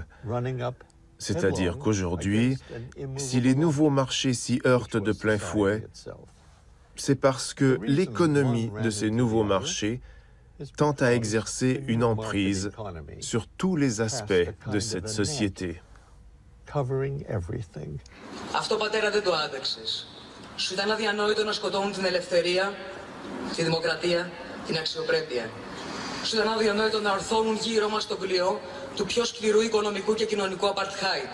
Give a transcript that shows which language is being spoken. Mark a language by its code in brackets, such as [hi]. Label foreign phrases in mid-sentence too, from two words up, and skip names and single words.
[fr] C'est-à-dire qu'aujourd'hui, si les nouveaux marchés s'y heurtent de plein fouet, c'est parce que l'économie de ces nouveaux marchés tend à exercer une emprise sur tous les aspects de cette société. [el] Αυτό, πατέρα, δεν το άνταξες. Σου ήταν αδιανόητο να σκοτώνουν την ελευθερία, τη δημοκρατία, την αξιοπρέπεια. Σου ήταν αδιανόητο να ορθώνουν γύρω μας το πλοίο του πιο σκληρού οικονομικού και κοινωνικού apartheid.